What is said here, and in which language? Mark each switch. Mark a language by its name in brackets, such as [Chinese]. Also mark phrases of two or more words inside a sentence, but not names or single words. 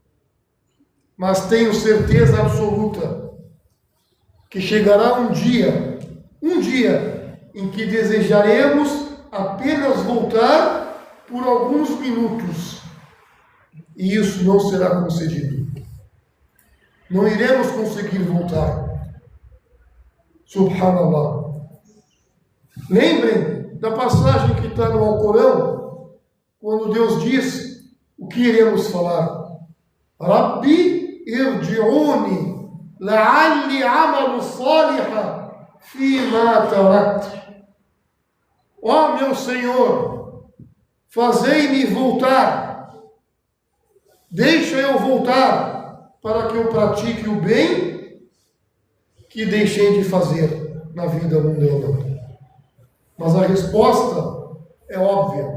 [Portuguese] Mas tenho certeza absoluta que chegará um dia em que desejaremos apenas voltar por alguns minutos, e isso não será concedido. Não iremos conseguir voltar. Subhanallah. Lembrem da passagem que está no Alcorão, quando Deus diz o que iremos falar. [Arabic] رب ارجعون لعلي أعمل صالحا فيما تركت. [Portuguese] Ó meu Senhor, fazei-me voltar, deixa eu voltar, para que eu pratique o bem que deixei de fazer na vida mundana. Mas a resposta é óbvia.